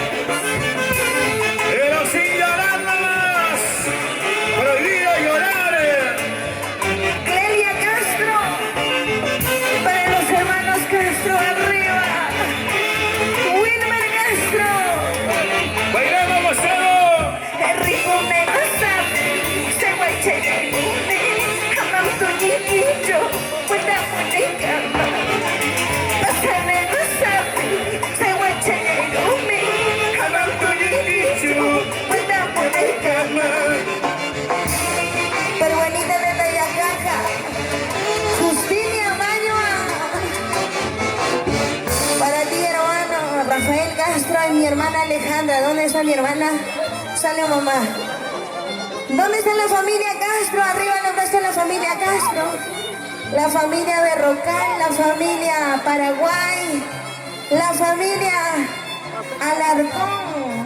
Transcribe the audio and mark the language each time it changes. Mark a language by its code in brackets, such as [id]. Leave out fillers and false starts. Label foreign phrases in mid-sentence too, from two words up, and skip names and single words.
[es] Pero sin llorar más. Prohibido llorar. Clelia Castro, para los hermanos Castro arriba. Wilmer Castro, Bailamos gozado. Enrico Megasabe, Sehuacheguerune, Hamautoñiquillo, Huetamunicama. Pasame Gasabe, Sehuacheguerune, Hamautoñiquillo, Huetamunicama. Peruanita de Tayacaja, Justinia Mañoa. Para ti, hermano Rafael Castro y mi hermana Alejandra. ¿Dónde está mi hermana? Sale mamá. ¿Dónde está la familia Castro? Arriba los brazos de la familia Castro. La familia Berrocal, la familia Paraguay, la familia Alarcón.